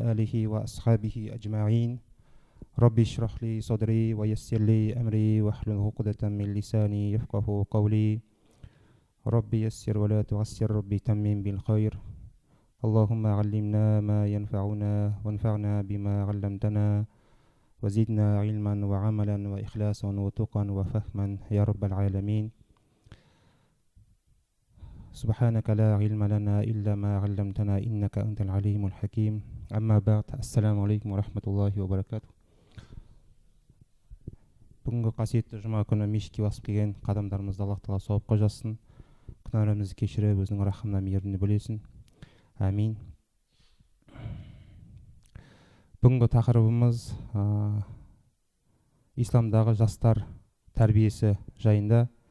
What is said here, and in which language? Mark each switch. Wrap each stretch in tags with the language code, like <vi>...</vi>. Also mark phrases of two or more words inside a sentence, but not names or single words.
<ar>آله وأصحابه أجمعين رب اشرح لي صدري ويسر لي أمري واحلل عقدة من لساني يفقه قولي رب يسر ولا تعسر رب تمم بالخير اللهم علمنا ما ينفعنا وانفعنا بما علمتنا وزدنا علما وعملا وإخلاصا وتقا وفهما يا رب العالمين سبحانك لا علم لنا إلا ما علمتنا إنك أنت العليم الحكيم أما بعد السلام عليكم ورحمة الله وبركاته.</ar> <kk>Бүгінгі қасиетті жұма күні мешітке басып келген қадамдарымызды Аллах тағала сауапқа жазсын, күнәларымызды кешіріп өзінің рахымына мейіріміне бөлесін. Амин. Бүгінгі тақырыбымыз исламдағы жастар тәрбиесі жайында.</kk>